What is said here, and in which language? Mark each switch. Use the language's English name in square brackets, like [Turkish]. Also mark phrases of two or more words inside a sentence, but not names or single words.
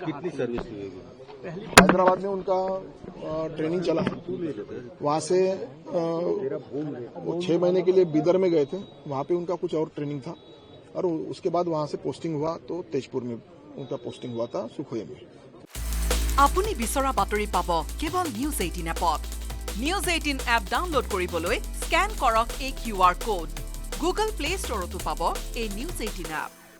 [Hindi] कितनी सर्विस हुई? हैदराबाद में उनका ट्रेनिंग चला। वहाँ से वो 6 महीने के लिए बीदर में गए थे, वहाँ पे उनका कुछ और ट्रेनिंग था, और उसके बाद वहाँ से पोस्टिंग हुआ तो तेजपुर में उनका पोस्टिंग हुआ था, सुखोई में। [Assamese] আপুনি বিচৰা বাতৰি পাব কেৱল নিউজ 18 এপত। নিউজ 18 এপ ডাউনলোড কৰিবলৈ স্ক্যান কৰক এই QR কোড। গুগল প্লে ষ্টৰতো পাব এই নিউজ 18 এপ।